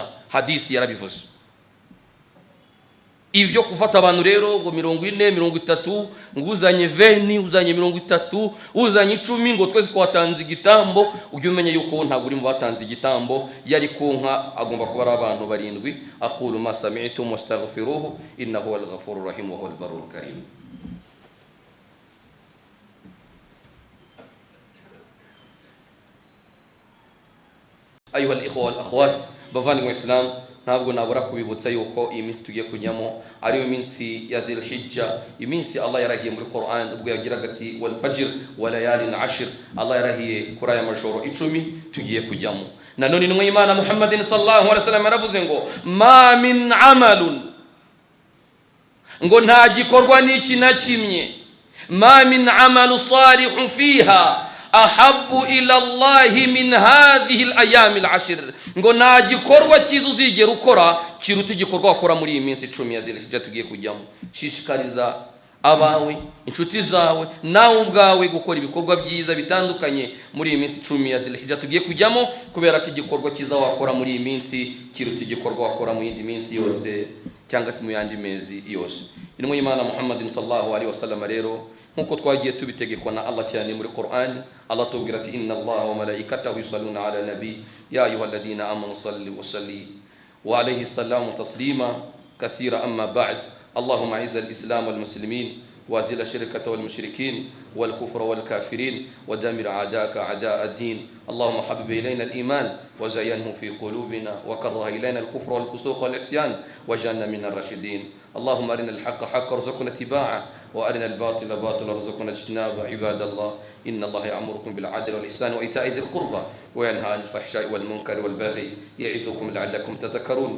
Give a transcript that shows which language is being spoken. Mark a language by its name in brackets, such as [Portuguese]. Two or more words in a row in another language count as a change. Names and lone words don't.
[Kinyarwanda] Hadisi yarabivuze. Ibyo kufata abantu rero ngo 40, 30, nguzanye 20, uzanye 30, uzanye 10 ngo twese kwatanze igitambo, ujye umenye yuko ntabwo uri mu batanze igitambo. Yari ku nka agomba kuba ari abantu barindwi. [Arabic] أقول ما سمعتم واستغفروه إنه هو الغفور الرحيم وهو البر الكريم. أيها الإخوة والأخوات, [Kinyarwanda] bavandimwe Islam, ntabwo nabura kubibutsa yuko iyi minsi tugiye kujyamo ariyo minsi ya Dhul Hijja, iminsi Allah yarahiye muri Qur'an ubwo yagiraga ati [Arabic] والفجر وليال 10. [Kinyarwanda] Allah yarahiye kuri aya majoro 10 tugiye kujyamo. Nanone intumwa y'Imana Muhammadin [Arabic] صلى الله عليه وسلم [Kinyarwanda] yaravuze ngo [Arabic] ما من عمل, [Kinyarwanda] ngo nta gikorwa n'iki na kimwe, [Arabic] ما من عمل صالح فيها أحب إلى الله من هذه الأيام العشر, [Kinyarwanda] ngo nta gikorwa cyiza uzigera ukora kiruta igikorwa wakora muri iyi minsi 10 ya Dhul Hijja tugiye kujyamo. Shishikariza abawe, inshuti zawe, nawe ubwawe gukora ibikorwa byiza bitandukanye muri iyi minsi 10 ya Dhul Hijja tugiye kujyamo, kubera ko igikorwa cyiza wakora muri iyi minsi kiruta igikorwa wakora mu yindi minsi yose cyangwa se mu yandi mezi yose. Intumwa y'Imana Muhammadin [Arabic] صلى الله عليه وسلم [Kinyarwanda] rero nkuko twagiye tubitegekwa na Allah cyane muri Qur'an, Allah tubwira ati [Arabic] إن الله وملائكته يصلون على النبي يا أيها الذين آمنوا صلوا وصلّ وعليه سلام تسليما كثيرا. أما بعد، اللهم أعز الإسلام والمسلمين وأذل الشرك والمشركين والكفر والكافرين ودمر أعداءك أعداء الدين. اللهم حبب إلينا الإيمان وزينه في قلوبنا وكره إلينا الكفر والفسوق والعصيان واجعلنا من الراشدين. اللهم أرنا الحق حقا وارزقنا اتباعه وأرنا الباطل باطلا وارزقنا اجتنابه. عباد الله إن الله يأمركم بالعدل والإحسان وإيتاء ذي القربى وينهى عن الفحشاء والمنكر والبغي يعظكم لعلكم تذكرون.